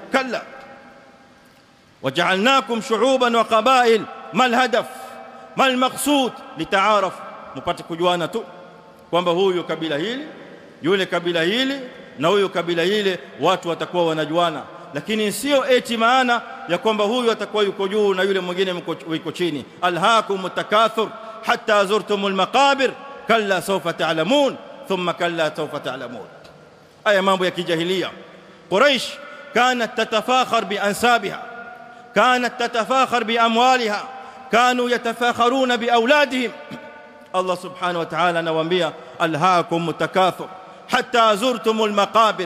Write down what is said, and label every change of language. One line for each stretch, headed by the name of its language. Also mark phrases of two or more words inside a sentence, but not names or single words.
Arabic: كلا وجعلناكم شعوبا وقبائل ما الهدف ما المقصود لتعارف,
Swahili: mpate kujuana tu kwamba huyu kabila hili, yule kabila hili, na huyu kabila hile, watu watakuwa wanajuana. Lakini sio eti maana ya kwamba huyu atakuwa yuko juu na yule mwingine yuko chini.
Arabic: ألهاكم التكاثر حتى زرتم المقابر كلا سوف تعلمون ثم كلا سوف تعلمون thumma kalla sawfa ta'lamun.
Swahili: Aya mambo ya kijahilia.
Arabic: قريش كانت تتفاخر بأنسابها كانت تتفاخر بأموالها كانوا يتفاخرون بأولادهم.
Swahili: Allah
Arabic: سبحانه وتعالى
Swahili: anawaambia
Arabic: ألهاكم التكاثر حتى زرتم المقابر.